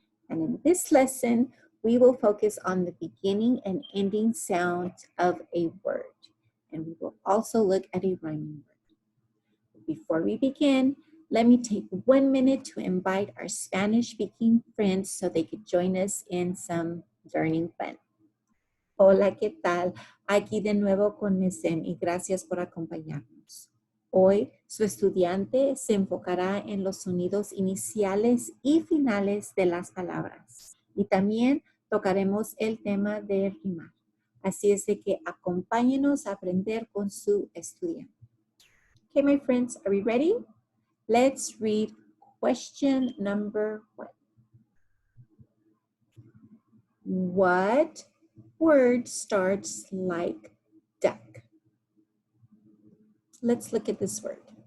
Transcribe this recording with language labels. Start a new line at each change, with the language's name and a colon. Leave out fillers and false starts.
English: And in this lesson, we will focus on the beginning and ending sounds of a word. And we will also look at a rhyming word. Before we begin, let me take 1 minute to invite our Spanish-speaking friends so they could join us in some learning fun.
Spanish: Hola, ¿qué tal? Aquí de nuevo con ms.m y gracias por acompañarnos. Hoy, su estudiante se enfocará en los sonidos iniciales y finales de las palabras. Y también tocaremos el tema de rimar. Así es de que acompáñenos a aprender con su estudiante.
English: Okay, my friends, are we ready? Let's read question number 1. What word starts like duck? Let's look at this word.